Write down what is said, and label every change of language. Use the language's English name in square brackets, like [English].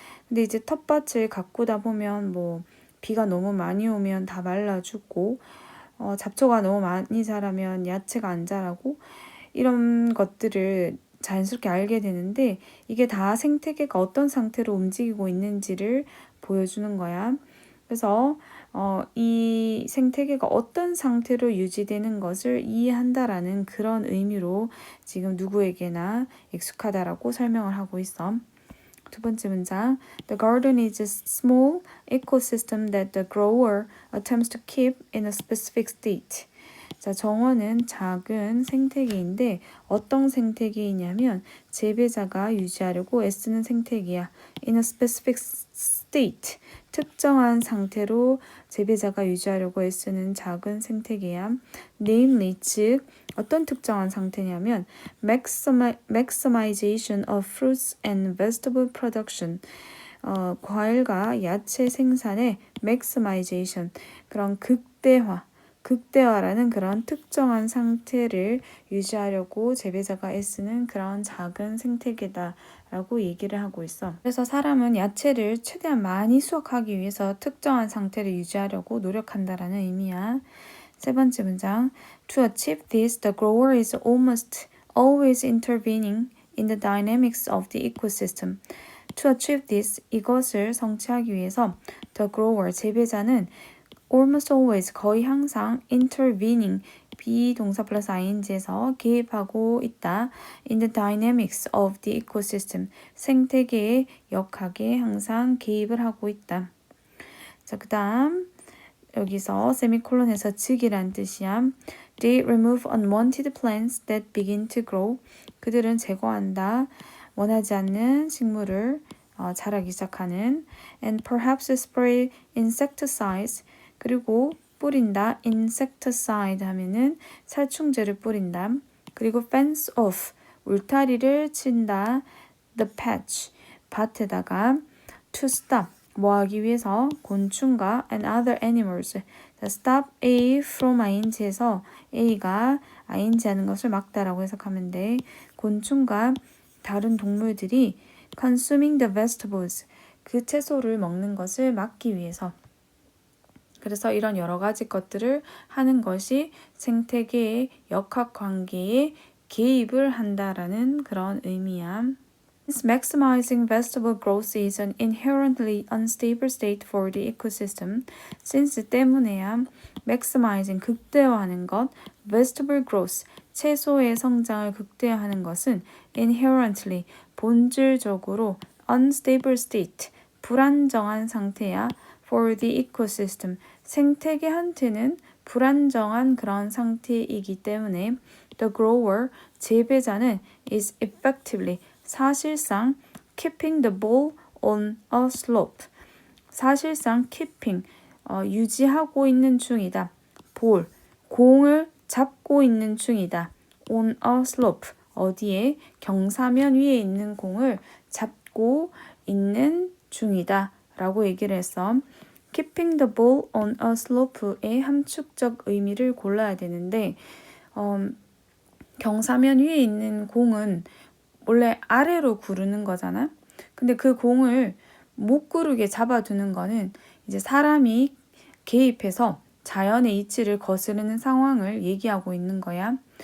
[Korean] 근데 이제 텃밭을 가꾸다 보면 비가 너무 많이 오면 다 말라 죽고, 잡초가 너무 많이 자라면 야채가 안 자라고, 이런 것들을 자연스럽게 알게 되는데 이게 다 생태계가 어떤 상태로 움직이고 있는지를 보여주는 거야. 그래서 이 생태계가 어떤 상태로 유지되는 것을 이해한다라는 그런 의미로 지금 누구에게나 익숙하다라고 설명을 하고 있어. 두 번째 문장. [English] The garden is a small ecosystem that the grower attempts to keep in a specific state. [Korean] 자, 정원은 작은 생태계인데 어떤 생태계이냐면 재배자가 유지하려고 애쓰는 생태계야. [English] In a specific state. [Korean] 특정한 상태로 재배자가 유지하려고 애쓰는 작은 생태계야. [English] Namely, [Korean] 즉 어떤 특정한 상태냐면 [English] maximization of fruits and vegetable production. [Korean] 과일과 야채 생산의 maximization, 그런 극대화라는 그런 특정한 상태를 유지하려고 재배자가 애쓰는 그런 작은 생태계다라고 얘기를 하고 있어. 그래서 사람은 야채를 최대한 많이 수확하기 위해서 특정한 상태를 유지하려고 노력한다라는 의미야. 세 번째 문장. [English] To achieve this, the grower is almost always intervening in the dynamics of the ecosystem. To achieve this, [Korean] 이것을 성취하기 위해서 [English] the grower, [Korean] 재배자는 [English] almost always, [Korean] 거의 항상 intervening, 비동사 플러스 ing에서 개입하고 있다. [English] In the dynamics of the ecosystem, [Korean] 생태계의 역학에 항상 개입을 하고 있다. 자, 그 다음 여기서 세미콜론에서 즉이란 뜻이야. [English] They remove unwanted plants that begin to grow. [Korean] 그들은 제거한다. 원하지 않는 식물을 자라기 시작하는. [English] And perhaps spray insecticides. [Korean] 그리고 뿌린다. insecticide 하면은 살충제를 뿌린다. 그리고 [English] fence off. [Korean] 울타리를 친다. [English] the patch. [Korean] 밭에다가 to stop. 뭐 하기 위해서? 곤충과 [English] and other animals. stop A from ing [Korean] 에서 A가 ing 하는 것을 막다라고 해석하면 돼. 곤충과 다른 동물들이 [English] consuming the vegetables, [Korean] 그 채소를 먹는 것을 막기 위해서. 그래서 이런 여러 가지 것들을 하는 것이 생태계의 역학관계에 개입을 한다라는 그런 의미야. [English] Since maximizing vegetable growth is an inherently unstable state for the ecosystem, since [Korean] 때문에야 [English] maximizing, [Korean] 극대화하는 것, [English] vegetable growth, [Korean] 채소의 성장을 극대화하는 것은 [English] inherently, [Korean] 본질적으로 [English] unstable state, [Korean] 불안정한 상태야. [English] For the ecosystem, [Korean] 생태계한테는 불안정한 그런 상태이기 때문에 [English] the grower, [Korean] 재배자는 [English] is effectively, [Korean] 사실상 [English] keeping the ball on a slope. [Korean] 사실상 [English] keeping, [Korean] 유지하고 있는 중이다. ball, 공을 잡고 있는 중이다. [English] on a slope, [Korean] 어디에? 경사면 위에 있는 공을 잡고 있는 중이다 라고 얘기를 했어. [English] keeping the ball on a slope [Korean] 의 함축적 의미를 골라야 되는데 경사면 위에 있는 공은 원래 아래로 구르는 거잖아. 근데 그 공을 못 구르게 잡아두는 거는 이제 사람이 개입해서 자연의 이치를 거스르는 상황을 얘기하고 있는 거야.